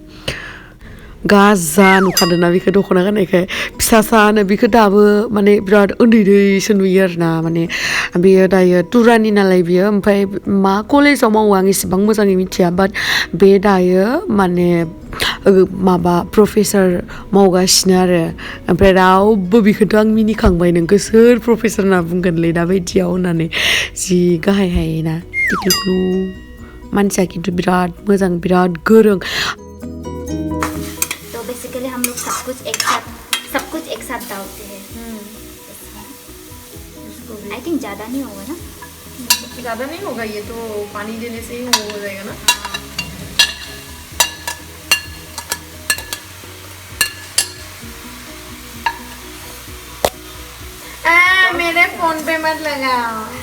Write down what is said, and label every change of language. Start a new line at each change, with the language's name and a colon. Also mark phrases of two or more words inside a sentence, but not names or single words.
Bodo: गाजा नुखादोंना बेखौ दख'ना गाननायखाय फिसासानो बेखौ दाबो माने बिराद उन्दैसो नुयो आरोना माने बेयो दायो टुरानि नालाय बियो ओमफ्राय मा कलेजाव मावो आं एसेबां मोजाङै मिथिया बाट बे दायो माने माबा प्रफेसार मावगासिनो आरो ओमफ्राय रावबो बेखौथ' आं मिनिखांबाय नोंखौ सोर प्रफेसार होनना बुंगोनलै दा बायदियाव होननानै जि गाहाय हायोना टिक्लुक्लु मानसिया किन्तु बिराद मोजां बिराद गोरों
Hindi: तो बेसिकली हम लोग सब कुछ एक साथ डालते हैं
English: I think
Hindi: ज़्यादा नहीं होगा ना ज़्यादा नहीं होगा ये तो पानी देने से ही हो जाएगा ना मेरे फोन पे मत लगाओ